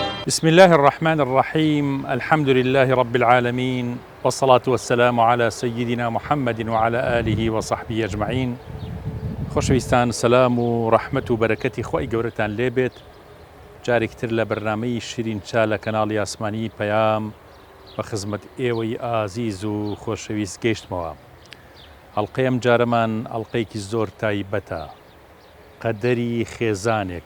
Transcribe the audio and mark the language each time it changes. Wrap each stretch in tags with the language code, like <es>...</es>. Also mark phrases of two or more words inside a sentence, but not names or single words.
<ar>بسم الله الرحمن الرحيم. الحمد لله رب العالمين، والصلاة والسلام على سيدنا محمد وعلى آله وصحبه أجمعين.</ar> <ckb>خۆشەویستان، سەلام و ڕەحمەت و بەرەکەتی خۆی گەورەتان لێبێت. جارێکتر لە بەرنامەی شیرین چا لە کەناڵی ئاسمانی پەیام بە خزمەت ئێوەی ئازیز و خۆشەویست گەیشتمەوە. هەڵقەیەم جارەمان هەڵقەیەکی زۆر تایبەتە، قەدەری خێزانێک.</ckb>